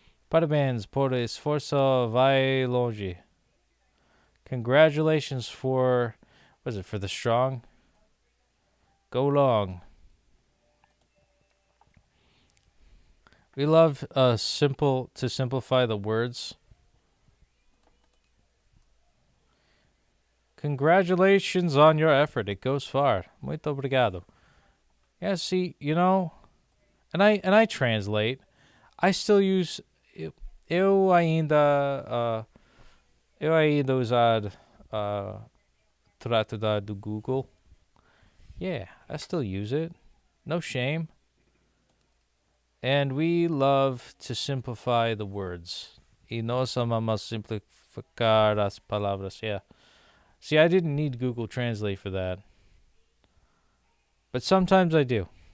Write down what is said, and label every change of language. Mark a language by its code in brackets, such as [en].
[pt] Parabéns por esforço vai longe. [en] Congratulations for, what is it, for the strong? Go long. We love to simplify the words. Congratulations on your effort. It goes far. [pt] Muito obrigado. [en] Yeah, see, and I translate. I still use [pt] eu ainda usar tradutor do Google. [en] Yeah, I still use it. No shame. And we love to simplify the words. [es] Y nos amamos simplificar las palabras. Yeah. [en] See, I didn't need Google Translate for that. But sometimes I do.